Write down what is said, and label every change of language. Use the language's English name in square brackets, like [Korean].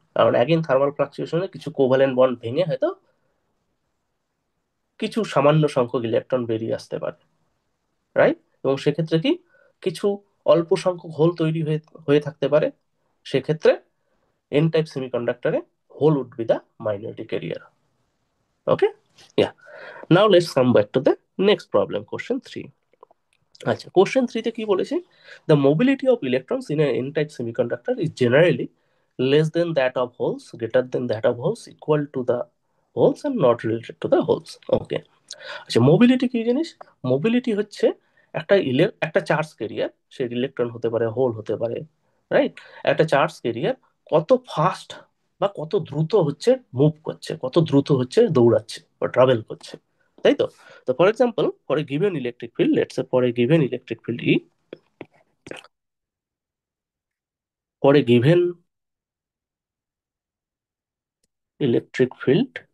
[Bangla] কারণ again thermal ফ্লাকচুয়েশনে কিছু covalent bond ভেঙে হয়তো কিছু সামান্য সংখ্যক ইলেকট্রন বেরিয়ে আসতে পারে, রাইট? এবং সেক্ষেত্রে কি কিছু অল্প সংখ্যক হোল তৈরি হয়ে হয়ে থাকতে পারে, সেক্ষেত্রে N type সেমিকন্ডাক্টরে [English] Hole would be the minority carrier. Okay, yeah, now let's come back to the next problem, question 3। [Bangla] আচ্ছা, কোশ্চেন 3 তে কি বলেছে, [English] The mobility of electrons in n type semiconductor is generally less than that of holes, greater than that of holes, equal to the holes, and not related to the holes. [Bangla] ওকে। আচ্ছা, mobility কি জিনিস? Mobility হচ্ছে একটা charge carrier, সে electron হতে পারে, whole হতে পারে, right? একটা চার্জ ক্যারিয়ার কত ফাস্ট বা কত দ্রুত হচ্ছে মুভ করছে, কত দ্রুত হচ্ছে দৌড়াচ্ছে বা ট্রাভেল করছে, তাই তো? [English] তো for example, for a given electric field, let's say for a given electric field E, for a given electric field